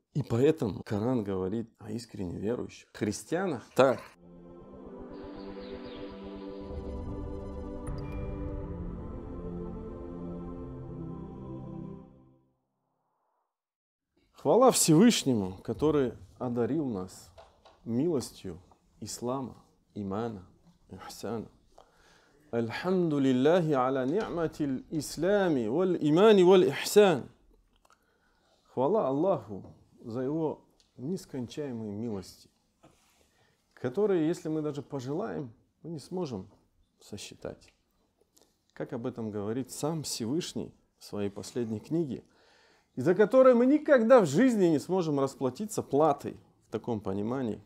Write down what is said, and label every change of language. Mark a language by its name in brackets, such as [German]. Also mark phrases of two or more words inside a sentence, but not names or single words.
[Russian] И поэтому Коран говорит о искренне верующих христианах так. Хвала Всевышнему, который одарил нас милостью ислама, имана, ихсана. [Arabic] الحمد لله على نعمة الإسلام والإيمان والإحسان. [Russian] Хвала Аллаху за его нескончаемые милости, которые, если мы даже пожелаем, мы не сможем сосчитать. Как об этом говорит сам Всевышний в своей последней книге, и за которой мы никогда в жизни не сможем расплатиться платой в таком понимании.